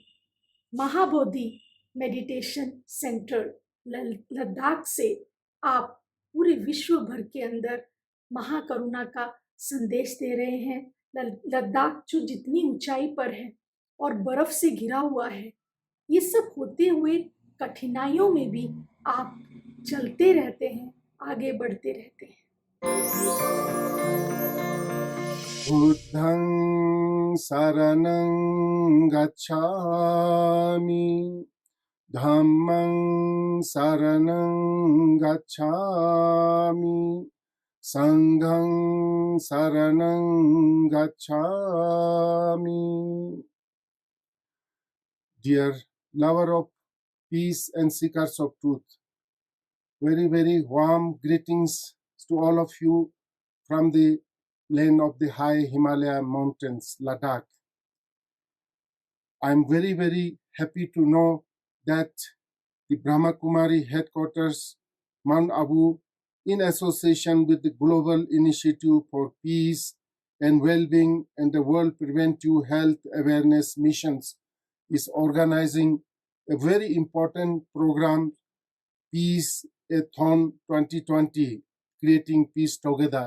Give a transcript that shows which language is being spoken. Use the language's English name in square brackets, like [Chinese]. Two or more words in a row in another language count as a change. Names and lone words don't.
[Hindi] महाबोधि मेडिटेशन सेंटर लद्दाख से आप पूरे विश्व भर के अंदर महाकरुणा का संदेश दे रहे हैं। लद्दाख जो जितनी ऊंचाई पर है और बर्फ से घिरा हुआ है, ये सब होते हुए कठिनाइयों में भी आप चलते रहते हैं, आगे बढ़ते रहते हैं। [Pali] बुद्धं शरणं गच्छामि, धम्मं शरणं गच्छामि, संघं शरणं गच्छामि. [English] Dear lover of peace and seekers of truth, very, very warm greetings to all of you from the land of the high Himalaya mountains, Ladakh. I am very, very happy to know that the Brahma Kumari headquarters, Mount Abu, in association with the Global Initiative for Peace and Well-being and the World Preventive Health Awareness Missions, is organizing a very important program, Peace-a-thon 2020, Creating Peace Together.